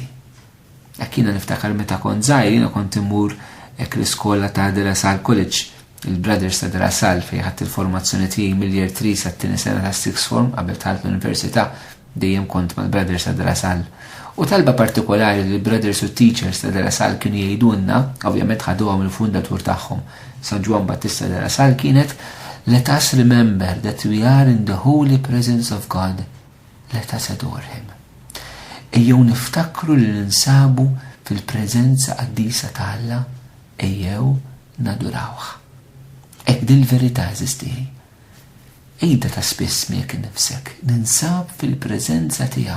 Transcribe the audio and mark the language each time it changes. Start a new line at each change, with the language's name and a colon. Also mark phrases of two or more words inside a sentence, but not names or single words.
Maltese: Hekk jiena niftakar meta kont żgħir, jiena kont immur hekk l-iskola ta' De La Salle College, il-Brothers ta' De La Salle fejn ħadd il-formazzjoni tiegħi mill-year 3 sat-tieni sena ta'
English: sixth form
Maltese: qabel talt l-università dejjem kont mal-Brothers ta' De La Salle. U talba partikolari li l-Brothers u Teachers ta' De La Salle kienu jgħidulna, ovvjament ħaduhom il-fundatur tagħhom, San Juan Battista De La Salle, kienet
English: let us remember that we are in the holy presence of God. Let us adore him.
Maltese: Ejjew niftakru li ninsabu fil-preżenza qaddisa ta' Alla, ejjew nadurawh. Hekk din il-verità eżistih. Ejda ta' spiss miegħek innifsek, ninsab fil-preżenza tiegħu.